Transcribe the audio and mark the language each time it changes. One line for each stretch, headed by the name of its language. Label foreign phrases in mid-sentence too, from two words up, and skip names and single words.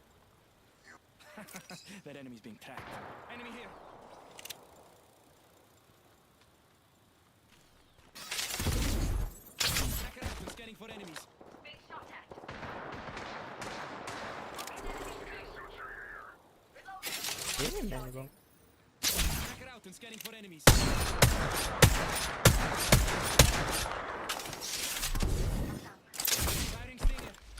English: That enemy's being tracked. Enemy here. Tracker out. I'm scanning for enemies. Big shot at.
Sinhala: පේන්නේ නැහැ බං
English: Tracker out. I'm scanning for enemies. Firing stinger.